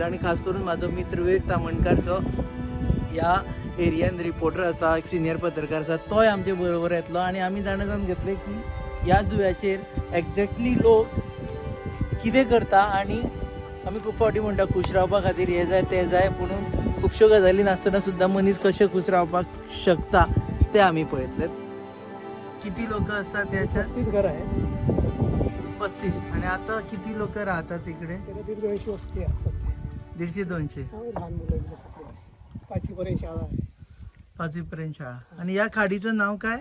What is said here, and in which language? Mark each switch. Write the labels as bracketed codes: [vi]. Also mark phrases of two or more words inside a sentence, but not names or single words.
[kok] आनी खास करून म्हाजो मित्र विवेक तामणकार जो ह्या एरियन रिपोर्टर आसा, एक सिनियर पत्रकार आसा, तोय आमचे बरोबर येतलो. आनी आमी जाणून घेतले की ह्या जुव्याचेर एक्झॅक्टली लोक कितें करता. आनी आमी खूब फावटी म्हणटा खूश रावपा खातीर हे जाय ते जाय, पुणून खुबश्यो गजाली नासतना सुद्दां मनीस कशें खूश रावपाक शकता ते आमी पळयतलेत. [mr] किती लोक असतात त्याच्यात? 35 घरं आहेत. 35. आणि आता किती लोक राहतात तिकडे? त्याला 150 वस्ती असतात. 150-200. लहान मुलं 5वीपर्यंत शाळा आहे. 5वीपर्यंत शाळा. आणि या खाडीचं नाव काय?